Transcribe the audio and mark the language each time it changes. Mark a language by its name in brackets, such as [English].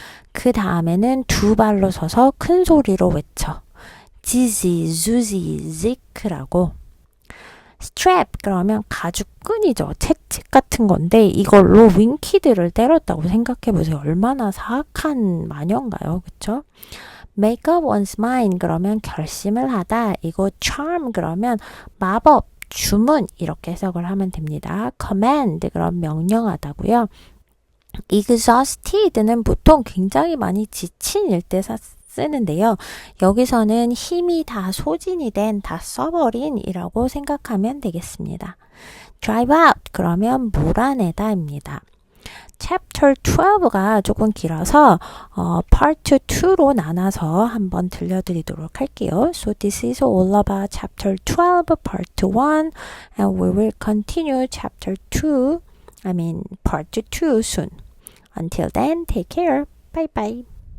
[Korean] 그 다음에는 2발로 서서 큰 소리로 외쳐. 지지, 주지, 지크라고. 스트랩 그러면 가죽끈이죠. 채찍 같은 건데 이걸로 윙키드를 때렸다고 생각해보세요. 얼마나 사악한 마녀인가요. 그쵸? [English] Make up one's mind [Korean] 그러면 결심을 하다. 이거 charm 그러면 마법, 주문 이렇게 해석을 하면 됩니다. command 그럼 명령하다고요. exhausted는 보통 굉장히 많이 지친일 때 쓰는데요. 여기서는 힘이 다 소진이 된, 다 써버린 이라고 생각하면 되겠습니다. [English] drive out [Korean] 그러면 몰아내다입니다. Chapter 12가 조금 길어서 Part 2로 나눠서 한번 들려드리도록 할게요. [English] So this is all about Chapter 12, Part 1 and we will continue Chapter 2, Part 2 soon. Until then, take care. Bye bye.